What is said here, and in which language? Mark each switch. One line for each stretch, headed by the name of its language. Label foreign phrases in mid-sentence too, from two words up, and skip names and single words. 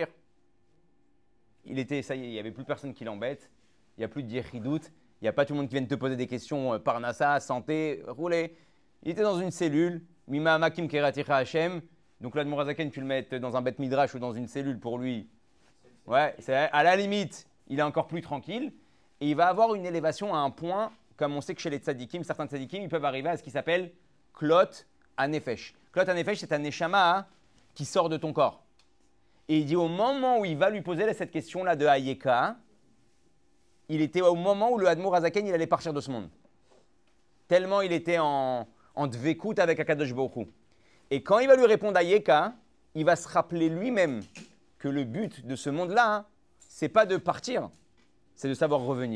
French: Ça y est, il n'y avait plus personne qui l'embête, il n'y a plus de Yechidout, il n'y a pas tout le monde qui vient te poser des questions par Nassa, santé, rouler. Il était dans une cellule,
Hebrew: ממעמקים קראתיך השם.
French: Donc l'Admour Hazaken, tu le mets dans un
Hebrew: בית מדרש
French: ou dans une cellule pour lui. Ouais, à la limite, il est encore plus tranquille. Et il va avoir une élévation à un point, comme on sait que chez les tzadikim, certains tzadikim, ils peuvent arriver à ce qui s'appelle
Hebrew: כלות הנפש. כלות הנפש,
French: c'est un neshama qui sort de ton corps. Et il dit au moment où il va lui poser cette question-là de Hayeka, il était au moment où le Admour Hazaken, il allait partir de ce monde. Tellement il était en dvekout avec
Hebrew: הקדוש ברוך הוא.
French: Et quand il va lui répondre Hayeka, il va se rappeler lui-même que le but de ce monde-là, c'est pas de partir, c'est de savoir revenir.